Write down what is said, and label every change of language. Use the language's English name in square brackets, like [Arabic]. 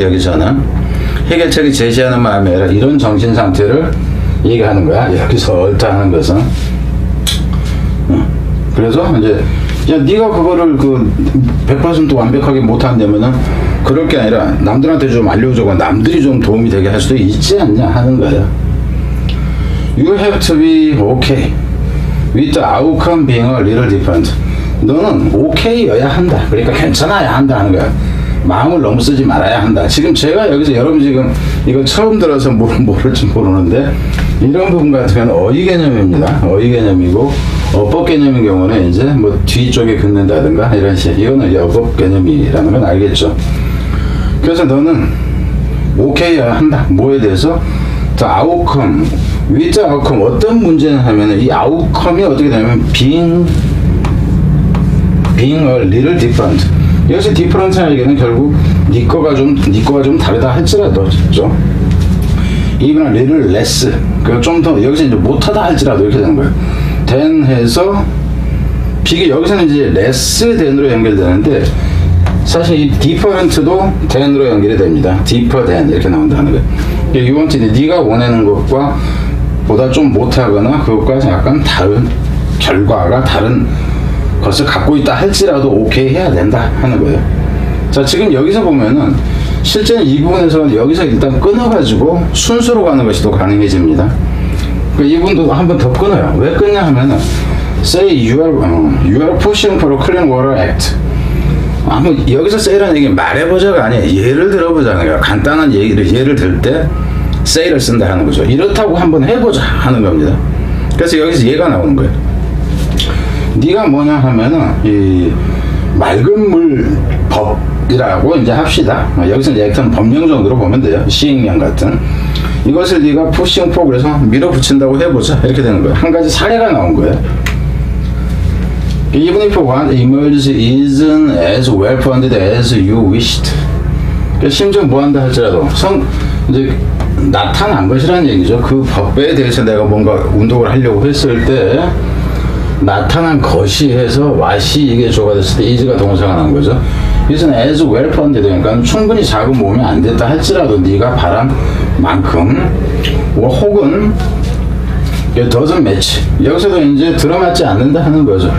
[Korean] 여기서는 해결책을 제시하는 마음이 아니라 이런 정신 상태를 얘기하는 거야. 여기서 alter 하는 것은. 그래서 이제 야, 네가 그거를 100% 완벽하게 못한다면은 그럴 게 아니라 남들한테 좀 알려주고 남들이 좀 도움이 되게 할 수도 있지 않냐 하는 거야. [English] You have to be okay with the outcome being a little different. [Korean] 너는 okay여야 한다. 그러니까 괜찮아야 한다 하는 거야. 마음을 너무 쓰지 말아야 한다. 지금 제가 여기서 여러분 지금 이거 처음 들어서 모를지 모르는데 이런 부분 같은 경우는 어휘 개념입니다. 어휘 개념이고 어법 개념인 경우는 이제 뭐 뒤쪽에 긋는다든가 이런 식, 이거는 이제 어법 개념이라는 건 알겠죠. 그래서 너는 오케이여야 한다. 뭐에 대해서? [English] The outcome, with the outcome. [Korean] 어떤 문제는 하면은 이 outcome이 어떻게 되냐면 [English] being a little different. [Korean] 여기서 different라는 얘기는 결국 네 거가 좀 다르다 할지라도, 그렇죠? [English] even a little less. [Korean] 그 좀 더 여기서 이제 못하다 할지라도 이렇게 되는 거예요. than 해서 비교, 여기서는 이제 less than으로 연결되는데 사실 이 different도 than으로 연결이 됩니다. deeper than 이렇게 나온다는 거예요. [English] you want, [Korean] 네가 원하는 것과 보다 좀 못하거나 그것과 약간 다른 결과가 다른 것을 갖고 있다 할지라도 오케이 해야 된다 하는 거예요. 자, 지금 여기서 보면은 실제는 이 부분에서 여기서 일단 끊어가지고 순서로 가는 것이 더 가능해집니다. 이 부분도 한 번 더 끊어요. 왜 끊냐 하면은 [English] say you are pushing for a clean water act. [Korean] 여기서 say라는 얘기 말해보자가 아니에요. 예를 들어보자는 거예요. 간단한 예를 들 때 say를 쓴다 하는 거죠. 이렇다고 한번 해보자 하는 겁니다. 그래서 여기서 얘가 나오는 거예요. 네가 뭐냐 하면은 이 맑은 물 법이라고 이제 합시다. 여기서 이제 액션 법령 정도로 보면 돼요. 시행령 같은 이것을 네가 [English] pushing for [Korean] 그래서 밀어붙인다고 해보자 이렇게 되는 거예요. 한 가지 사례가 나온 거예요. [English] Even if what emerges isn't as well funded as you wished. [Korean] 심지어 뭐한다 할지라도 이제 나타난 것이라는 얘기죠. 그 법에 대해서 내가 뭔가 운동을 하려고 했을 때 나타난 것이 해서 what이 이게 조가 됐을 때 is가 동사가 난 거죠. 이것은 [English] as well funded, [Korean] 그러니까 충분히 자금 모으면 안 됐다 할지라도 네가 바란 만큼 혹은 [English] doesn't match, [Korean] 여기서도 이제 들어맞지 않는다 하는 거죠.